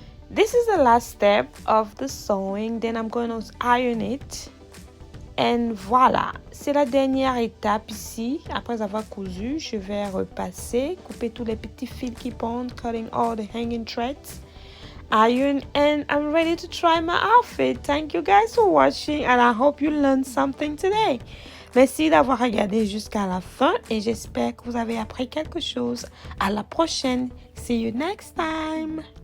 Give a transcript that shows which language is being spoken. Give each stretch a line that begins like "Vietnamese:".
English: this is the last step of the sewing. Then I'm going to iron it.
French: And voilà, c'est la dernière étape ici. Après avoir cousu, je vais repasser, couper tous les petits fils qui pendent,
English: cutting all the hanging threads, iron, and I'm ready to try my outfit. Thank you guys for watching and I hope you learned something today.
French: Merci d'avoir regardé jusqu'à la fin et j'espère que vous avez appris quelque chose. À la prochaine.
English: See you next time.